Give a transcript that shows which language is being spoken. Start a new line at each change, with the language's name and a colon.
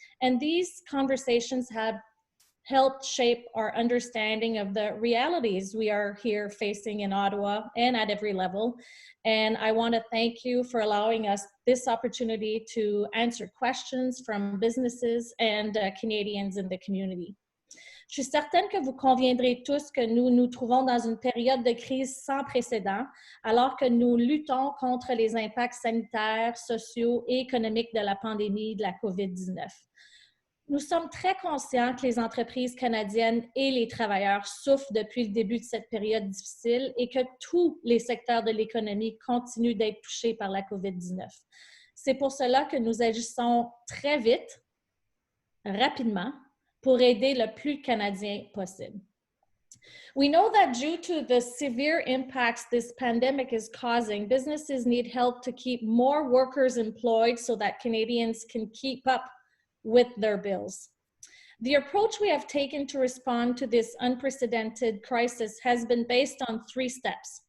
English: And these conversations have helped shape our understanding of the realities we are here facing in Ottawa and at every level. And I want to thank you for allowing us this opportunity to answer questions from businesses and Canadians in the community.
French: Je suis certaine que vous conviendrez tous que nous nous trouvons dans une période de crise sans précédent, alors que nous luttons contre les impacts sanitaires, sociaux et économiques de la pandémie de la COVID-19. Nous sommes très conscients que les entreprises canadiennes et les travailleurs souffrent depuis le début de cette période difficile et que tous les secteurs de l'économie continuent d'être touchés par la COVID-19. C'est pour cela que nous agissons très vite, rapidement, pour aider le plus Canadiens possible.
English: We know that due to the severe impacts this pandemic is causing, businesses need help to keep more workers employed so that Canadians can keep up with their bills. The approach we have taken to respond to this unprecedented crisis has been based on 3 steps.